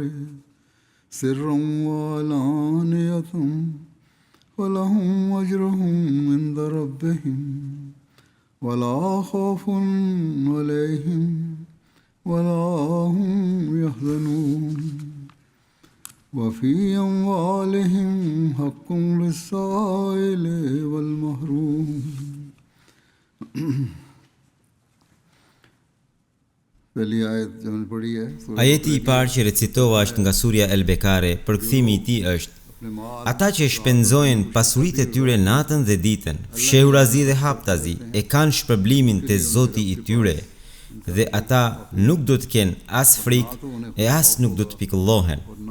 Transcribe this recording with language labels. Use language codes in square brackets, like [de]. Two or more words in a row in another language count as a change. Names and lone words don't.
[ar] سرا وعلانية ولهم أجرهم عند ربهم ولا خوف عليهم ولا هم يحزنون وفي أموالهم حق للسائل والمحروم. [sq] Ajeti I parë që recitova është nga surja El-Bekare, përkthimi I tij është: Ata që shpenzojnë pasuritë e tyre natën dhe ditën, fshehurazi dhe haptazi, e kanë shpërblimin te Zoti I tyre, dhe ata nuk do të kenë as frikë e as nuk do të pikëllohen.